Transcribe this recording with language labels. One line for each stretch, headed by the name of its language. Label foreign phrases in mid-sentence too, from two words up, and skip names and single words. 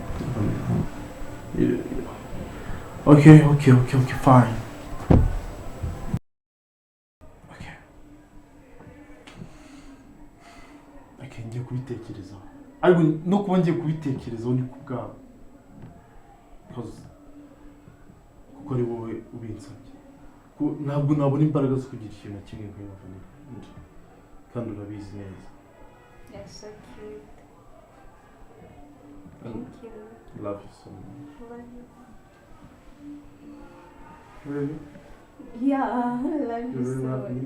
English: okay fine okay
Kinyarwanda: ngiye kubitekerezaho ariko no kuba ngiye kubitekerezaho ni ku bwawe kuko ari wowe ubinsabye ntabwo nabona imbaraga zo kugira ikintu na kimwe nk'ayo kandi urabizi neza
English: Yes, so cute. and Thank you. love you so much Love you. really Yeah, I love you you really so love me